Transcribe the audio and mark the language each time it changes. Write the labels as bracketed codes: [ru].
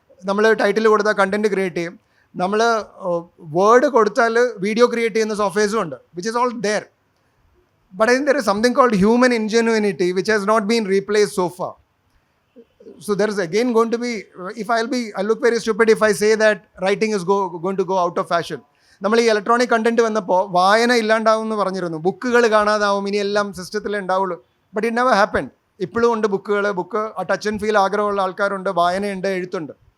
[ml] നമ്മൾ ടൈറ്റിൽ കൊടുത്താൽ content create ചെയ്യും. നമ്മൾ വേർഡ് കൊടുത്താൽ വീഡിയോ ക്രിയേറ്റ് ചെയ്യുന്ന സോഫ്റ്റ്വെയർസും ഉണ്ട്, [en] Which is all there. But I think there is something called human ingenuity which has not been replaced so far. So there is again going to be, I look very stupid if I say that writing is going to go out of fashion. [ml] നമ്മൾ ഈ electronic content വന്നപ്പോൾ വായന ഇല്ലാണ്ടാവും എന്ന് പറഞ്ഞിരുന്നു. ബുക്കുകൾ കാണാതാവും, ഇനി എല്ലാം സിസ്റ്റത്തിലേ ഉണ്ടാവുള്ളൂ. [en] But it never happened. [ml] ഇപ്പോഴും ഉണ്ട് ബുക്ക് ആ ടച്ച് ആൻഡ് ഫീൽ ആഗ്രഹമുള്ള ആൾക്കാരുണ്ട്, വായനയുണ്ട്, എഴുത്തുണ്ട്.